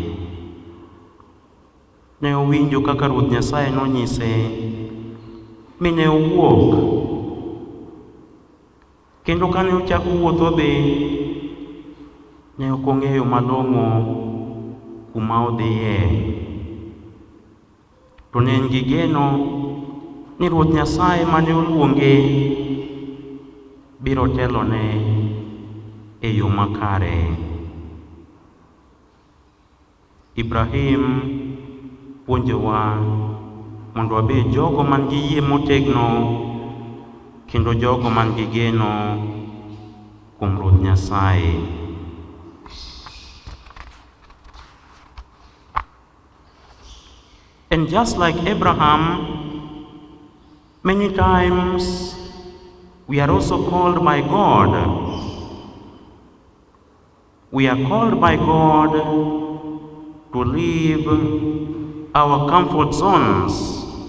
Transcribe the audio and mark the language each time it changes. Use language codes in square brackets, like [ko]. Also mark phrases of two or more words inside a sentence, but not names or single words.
[luo] Ne owinjo kaka Ruoth Nyasaye nonyise mi ne owuok, kendo kane ochako wuotho dhi, ne ok ong'eyo malong'o kuma odhiye, to ne en gi geno ni Ruoth Nyasaye mane oluonge biro telone e yo makare. Ibrahim puonjowa mondo wabed jogo man gi yie motegno kendo jogo man gi geno kuom Ruoth Nyasaye. [en] And just like Abraham, many times we are also called by God. We are called by God to leave our comfort zones.